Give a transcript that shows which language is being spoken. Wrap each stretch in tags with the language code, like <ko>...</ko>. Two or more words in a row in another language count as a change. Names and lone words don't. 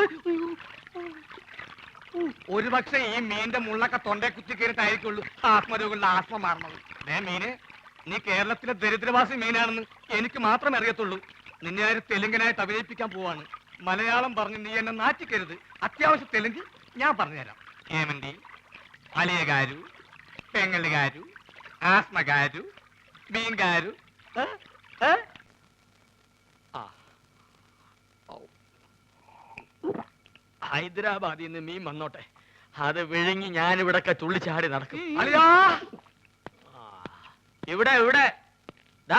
<ml>ഒരുപക്ഷെ ഈ മീന്റെ മുള്ളൊക്കെ തൊണ്ടേ കുത്തി കയറിട്ടായിരിക്കുള്ളൂ ആത്മരോഗമുള്ള ആസ്മ മാറണത്. മീന്, നീ കേരളത്തിലെ ദരിദ്രവാസി മീനാണെന്ന് എനിക്ക് മാത്രമേ അറിയത്തുള്ളൂ. നിന്നെ ആര് തെലുങ്കനായിട്ട് അഭിനയിപ്പിക്കാൻ പോവാണ്. മലയാളം പറഞ്ഞ് നീ എന്നെ നാറ്റിക്കരുത്. അത്യാവശ്യം തെലുങ്ക് ഞാൻ പറഞ്ഞുതരാം.</ml> <te>ఏమండి అలియ గారు, పెంగళి గారు, ఆస్మ గారు, మీన్ గారు.</te> <ml>ഹൈദരാബാദിൽ നിന്ന് മീൻ വന്നോട്ടെ. അത് വിഴുങ്ങി ഞാനിവിടൊക്കെ തുള്ളിച്ചാടി നടക്കും. അലിയാ, ഇവിടെ ഇവിടെ ദാ.</ml>